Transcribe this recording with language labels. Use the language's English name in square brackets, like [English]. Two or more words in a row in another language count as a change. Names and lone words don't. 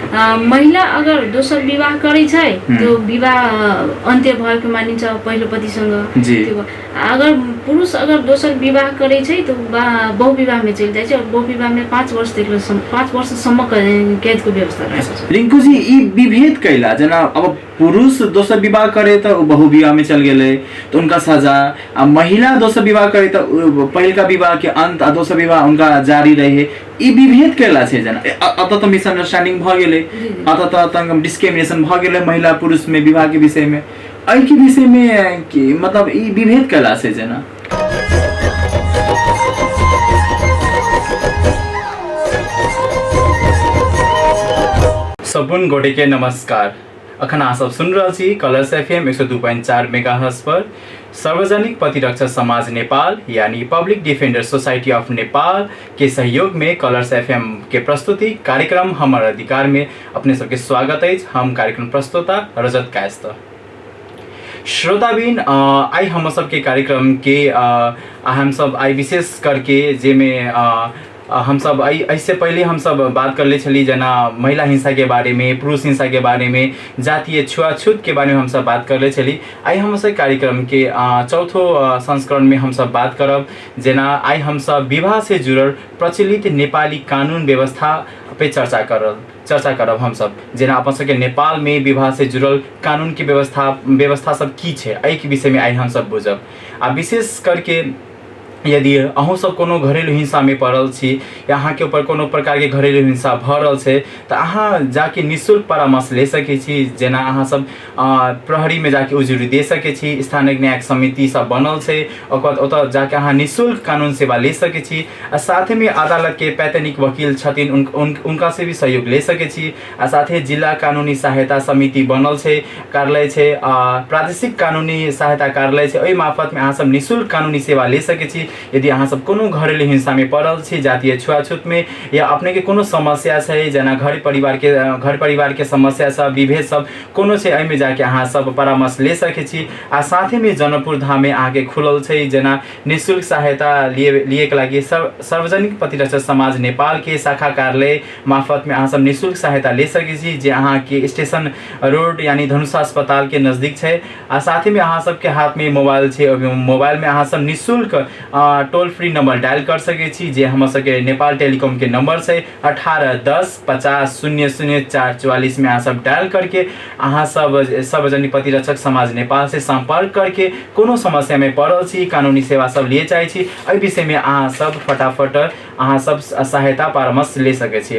[Maithili] महिला अगर दोस्रो विवाह करै छै [Nepali] त्यो विवाह अन्त्य भएको मानिन्छ पहिलो पतिसँग। [Maithili] त्यो अगर पुरुष अगर दोस्रो विवाह करै छै तो बहुविवाह में चल जाए और बहुविवाह में [Nepali] 5 वर्षसम्म कैद को व्यवस्था रहेछ। [Maithili] रिंकू जी ई विभेद कैला जना अब पुरुष दोस्रो विवाह करे तो बहुविवाह में चल गए तो उनका सजा, अब महिला दोस्रो विवाह करे तो पहिलका विवाह के अंत आ दोस्रो विवाह उनका जारी रहे, ई विभेद कैला छे जना अत तो मिसअंडरस्टैंडिंग भ गेले, अत तो डिस्क्रिमिनेशन भ गेले महिला पुरुष में विवाह के विषय में, एहि के विषय में कि मतलब ई विभेद कैला छे जना। सबुन गोटे के नमस्कार। अखन अहाँ सब सुन रहल छी कलर्स एफएम 102.4 मेगाहर्ट्ज पर सार्वजनिक प्रतिरक्षक समाज नेपाल यानी पब्लिक डिफेंडर सोसाइटी ऑफ नेपाल के सहयोग में कलर्स एफएम के प्रस्तुति कार्यक्रम हमर अधिकार में अपने सबके स्वागत है। हम कार्यक्रम प्रस्तुता रजत कायस्थ। श्रोताबिन आई हम सब के कार्यक्रम के हम सब आई विशेष करके जेमे हम सब इससे पहले हम सब बात कर ले चली जना महिला हिंसा के बारे में, पुरुष हिंसा के बारे में, जातीय छुआछूत के बारे में हम सब बात कर ले चली। आई हम सब कार्यक्रम के चौथो संस्करण में हम सब बात करब जना आई हम सब विवाह से जुड़ल प्रचलित नेपाली कानून व्यवस्था पे चर्चा करब हम सब जना अपन सबके नेपाल में विवाह से जुड़ल कानून की व्यवस्था सब की छे, एहि के विषय में आई हम सब बुझब। आ विशेष करके यदि अहूँ सब कोनो घरेलू हिंसा में पड़ल छी या अहाँ के ऊपर कोनो प्रकार के घरेलू हिंसा भ रहल छै तो अहाँ जाके निःशुल्क परामर्श ले सके छी, जेना अहाँ सब प्रहरी में जाके उजुरी दे सके छी, स्थानीय न्यायिक समिति सब बनल छै ओकर ओतऽ जाके अहाँ निःशुल्क कानून सेवा ले सके छी। आ साथ में अदालत के पैतनिक वकील छथिन उनका से भी सहयोग ले सके छी। आ साथ जिला कानूनी सहायता समिति बनल छै, कार्यालय छै, प्रादेशिक कानूनी सहायता कार्यालय छै, ओहि मार्फत में अहाँ सब निःशुल्क कानूनी सेवा ले सके छी। यदि अहाँ सब कोनो घरेलू हिंसा में पड़ल छी, जातीय छुआछूत में या अपने के कोनो समस्या है जना घर परिवार के समस्या सब विभेद सब कोनो छै, एहिमे जाके अहाँ सब परामर्श ले सके छी। आ साथे में जनकपुर धाम में अहाँ के खुलल छै जना निःशुल्क सहायता लिए के लागि सार्वजनिक प्रतिरक्षक समाज नेपाल के शाखा कार्यालय मार्फत में अहाँ सब निःशुल्क सहायता ले सके छी, जे अहाँ के स्टेशन रोड यानी धनुषा अस्पताल के नजदीक छै। आ साथे में अहाँ सब के हाथ में मोबाइल छै, मोबाइल में अहाँ सब निःशुल्क [English] toll free [Maithili] नंबर डायल कर सके छी, जे हम सबके नेपाल टेलीकॉम के नंबर से 1810 50 00 444 में अहाँ सब डायल करके अहाँ सब सार्वजनिक प्रतिरक्षक समाज नेपाल से संपर्क करके कोनो समस्या में पड़ल छी, कानूनी सेवा सब लिए चाहे छी, एहि विषय में अहाँ सब फटाफट अहाँ सब सहायता परामर्श ले सके छी।